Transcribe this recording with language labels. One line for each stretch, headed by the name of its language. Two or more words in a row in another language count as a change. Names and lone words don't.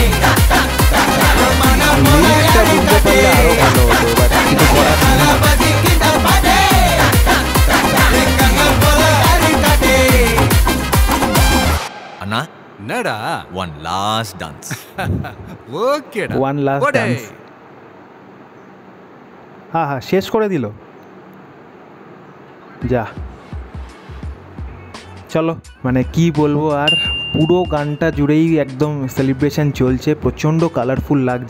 Bangla: লিরিক্সটা বুঝতে পারলে আরো ভালো হতো, বাট কিছু করার নেই।
Tamil: தளபதி கிட்ட பாட்டே எங்க அண்ணன் போல யாரு காட்டே அண்ணா என்னடா
English: one last dance
Tamil: ওকেடা
English: one last dance.
Bangla: হ্যাঁ হ্যাঁ, শেষ করে দিল। যা চলো, মানে কি বলবো আর, পুরো গানটা জুড়েই একদম সেলিব্রেশন চলছে, প্রচণ্ড কালারফুল লাগছে।